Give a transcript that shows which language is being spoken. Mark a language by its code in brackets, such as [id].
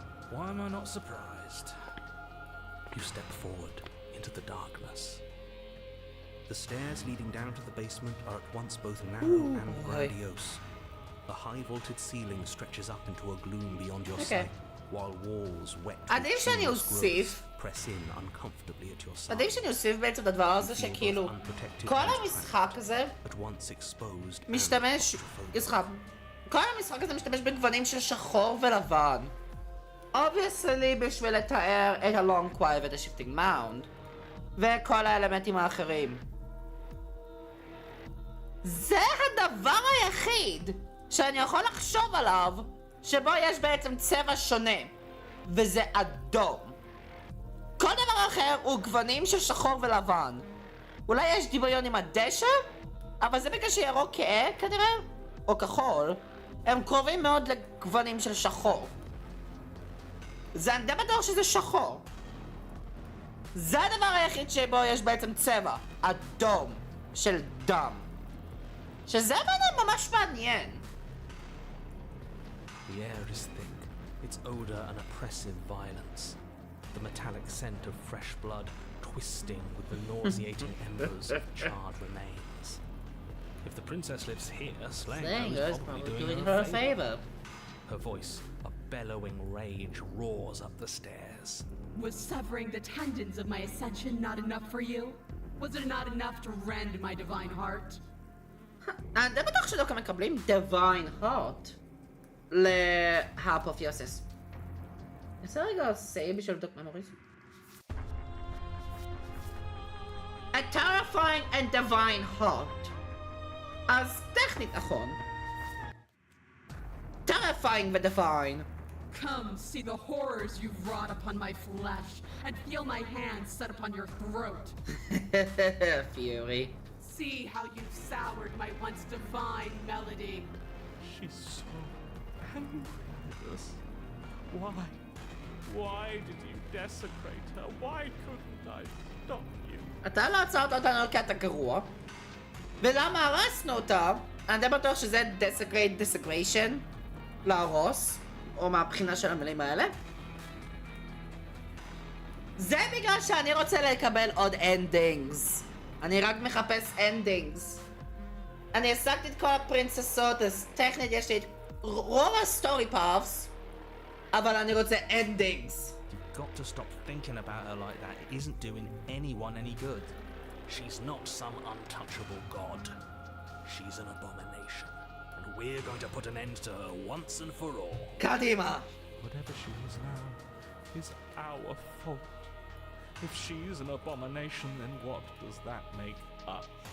[en] Why am I not surprised? You step forward into the darkness. The stairs leading down to the basement are at once both narrow and grandiose. A high-vaulted ceiling stretches up into a gloom beyond your sight, while walls wet [he] עדיף שאני אוסיף, [en] press in uncomfortably at your side. [he] עדיף שאני אוסיף בעצם את הדבר הזה שכאילו כל המשחק הזה [en] At once exposed [he] משתמש, כל המשחק הזה משתמש בגוונים של שחור ולבן. Obviously בשביל לתאר את ה-long quiet ואת ה-shifting mound וכל האלמנטים האחרים. זה הדבר היחיד שאני יכול לחשוב עליו שבו יש בעצם צבע שונה, וזה אדום. כל דבר אחר הוא גוונים של שחור ולבן. אולי יש דמיון עם הדשא, אבל זה בגלל שירוק כהה כנראה, או כחול, הם קרובים מאוד לגוונים של שחור. זה אני די בטוח שזה שחור. זה הדבר היחיד שבו יש בעצם צבע, אדום, של דם. שזה ממש מעניין. [en] The air is thick, its odor an oppressive violence. The metallic scent of fresh blood twisting with the nauseating embers of charred remains. If the princess lives here, slaying her is probably doing her a favor. Her voice, a bellowing rage, roars up the stairs. Was severing the tendons of my ascension not enough for you? Was it not enough to rend my divine heart? [he] אני די בטוח שדווקא מקבלים divine heart להאפופיוסיס. נעשה רגע סייב בשביל לבדוק ממוריז. [en] A terrifying and divine heart. [he] אז טכנית נכון. [en] terrifying ו-divine Come see the horrors you've wrought upon my flesh, and feel my hands set upon your throat. Fury. See how you've soured my once divine melody. She's so angry with us. Why? Why did you desecrate her? Why couldn't I stop you? [he] אתה לא עצרת אותנו על קטע גרוע. ולמה הרסנו אותה? אני די בטוח שזה desecration. להרוס. או מהבחינה של המילים האלה. זה בגלל שאני רוצה לקבל עוד endings. אני רק מחפש endings. אני השגתי את כל הפרינססות, אז טכנית יש לי את רוב הסטורי פאפס, אבל אני רוצה endings. [en] You've got to stop thinking about her like that. It isn't doing anyone any good. She's not some untouchable god. She's an abomination. And we're going to put an end to her once and for all. [he] קדימה! [en] Whatever she is now is our fault. If she's an abomination, then what does that make us?